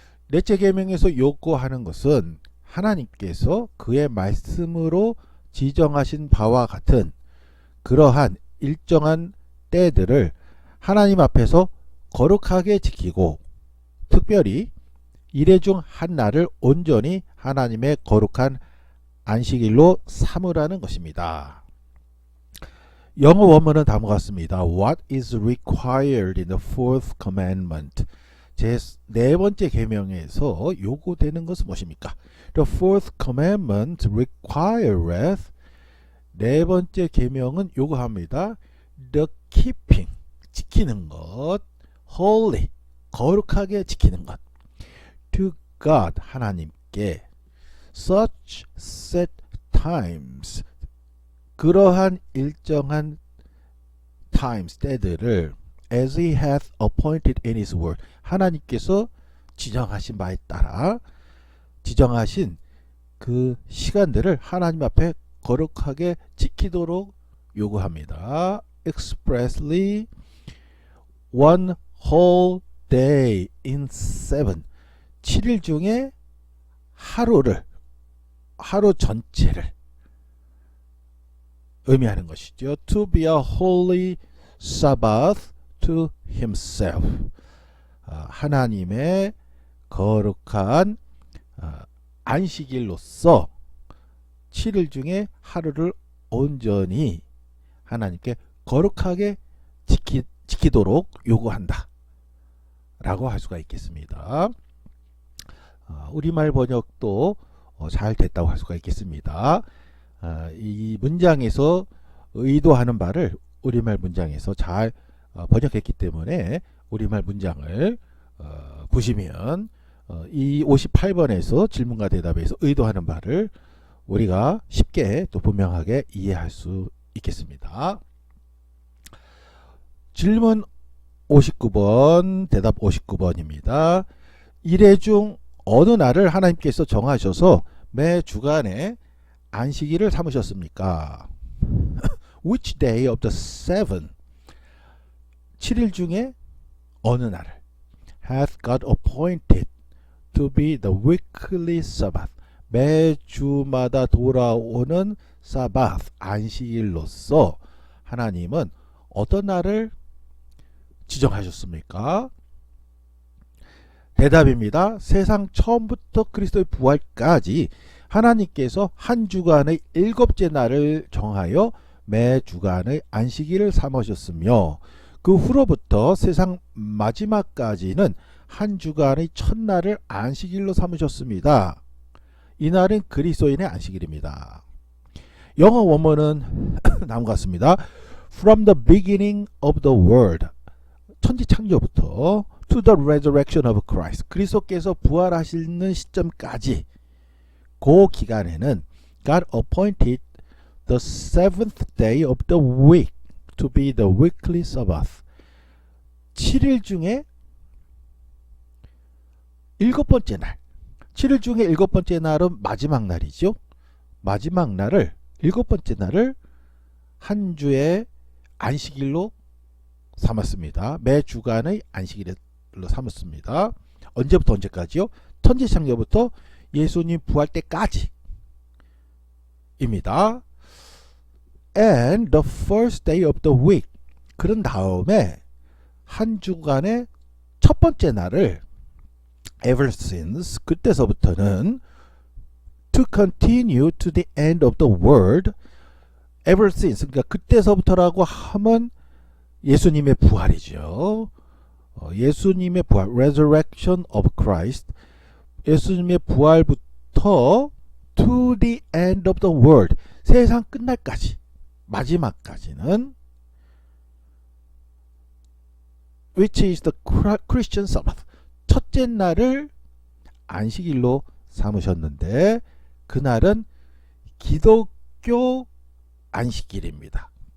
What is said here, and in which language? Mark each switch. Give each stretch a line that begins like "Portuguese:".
Korean: 넷째 계명에서 요구하는 것은 하나님께서 그의 말씀으로 지정하신 바와 같은 그러한 일정한 때들을 하나님 앞에서 거룩하게 지키고 특별히 일회 중 한 날을 온전히 하나님의 거룩한 안식일로 삼으라는 것입니다. 영어 원문은 다음과 같습니다.
English: What is required in the fourth commandment?
Korean: 제 네 번째 계명에서 요구되는 것은 무엇입니까?
English: The fourth commandment requireth
Korean: 네 번째 계명은 요구합니다.
English: The keeping
Korean: 지키는 것,
English: holy
Korean: 거룩하게 지키는 것,
English: to God
Korean: 하나님께
English: such set times
Korean: 그러한 일정한 times 때들을
English: as he hath appointed in his word
Korean: 하나님께서 지정하신 바에 따라 지정하신 그 시간들을 하나님 앞에 거룩하게 지키도록 요구합니다.
English: expressly one whole day in
Korean: 7일 중에 하루 전체를 의미하는 것이죠.
English: To be a holy Sabbath to himself.
Korean: 하나님의 거룩한 안식일로서 7일 중에 하루를 온전히 하나님께 거룩하게 지키도록 요구한다 라고 할 수가 있겠습니다. 우리말 번역도 잘 됐다고 할 수가 있겠습니다. 이 문장에서 의도하는 바를 우리말 문장에서 잘 번역했기 때문에 우리말 문장을 보시면 이 58번에서 질문과 대답에서 의도하는 바를 우리가 쉽게 또 분명하게 이해할 수 있겠습니다. 질문 59번, 대답 59번입니다. 일회 중 어느 날을 하나님께서 정하셔서 매 주간에 안식일을 삼으셨습니까?
English: Which day of the
Korean: 7일 중에 어느 날을
English: hath God appointed to be the weekly Sabbath
Korean: 매주마다 돌아오는 사바th 안식일로서 하나님은 어떤 날을 지정하셨습니까? 대답입니다. 세상 처음부터 그리스도의 부활까지 하나님께서 한 주간의 7째 날을 정하여 매 주간의 안식일을 삼으셨으며 그 후로부터 세상 마지막까지는 한 주간의 첫날을 안식일로 삼으셨습니다. 이날은 그리스도인의 안식일입니다. 영어 원문은 다음과 같습니다.
English: From the beginning of the world,
Korean: 천지창조부터
English: to the resurrection of Christ,
Korean: 그리스도께서 부활하시는 시점까지 그 기간에는
English: God appointed the seventh day of the week to be the weekly Sabbath.
Korean: 7일 중에 일곱 번째 날, 7일 중에 일곱 번째 날은 마지막 날이죠. 마지막 날을, 일곱 번째 날을 한 주의 안식일로 삼았습니다. 매 주간의 안식일로 삼았습니다. 언제부터 언제까지요? 천지창조부터 예수님 부활 때까지 입니다.
English: And the first day of the week,
Korean: 그런 다음에 한 주간의 첫 번째 날을
English: ever since,
Korean: 그때서부터는
English: to continue to the end of the world, ever since,
Korean: 그러니까 그때서부터라고 하면 예수님의 부활이죠. 예수님의 부활,
English: resurrection of Christ,
Korean: 예수님의 부활부터
English: to the end of the world,
Korean: 세상 끝날까지, 마지막까지는
English: which is the Christian Sabbath,
Korean: 첫째 날을 안식일로 삼으셨는데 그날은 기독교 안식일입니다.